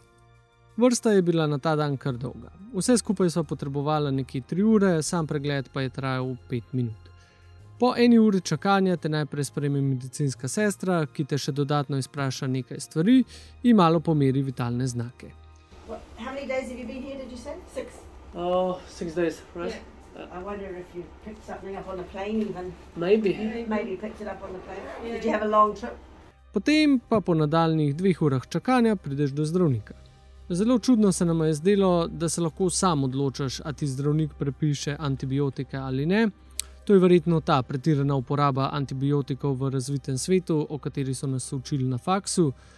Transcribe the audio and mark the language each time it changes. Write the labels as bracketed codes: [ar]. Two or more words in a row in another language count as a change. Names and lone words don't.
[sl] Vrsta je bila na ta dan kar dolga. Vse skupaj sva potrebovala nekje 3 ure, sam pregled pa je trajal 5 minut. Po 1 uri čakanja te najprej sprejme medicinska sestra, ki te še dodatno izpraša nekaj stvari in malo pomeri vitalne znake. [en] How many days have you been here, did you say? 6? 6 days, right? Yeah. I wonder if you picked something up on the plane even. Maybe. Maybe you picked it up on the plane. Yeah. Did you have a long trip? [sl] Potem pa po nadaljnjih 2 urah čakanja prideš do zdravnika. Zelo čudno se nam je zdelo, da se lahko sam odločaš, a ti zdravnik prepiše antibiotike ali ne. To je verjetno ta pretirana uporaba antibiotikov v razvitem svetu, o kateri so nas učili na faksu.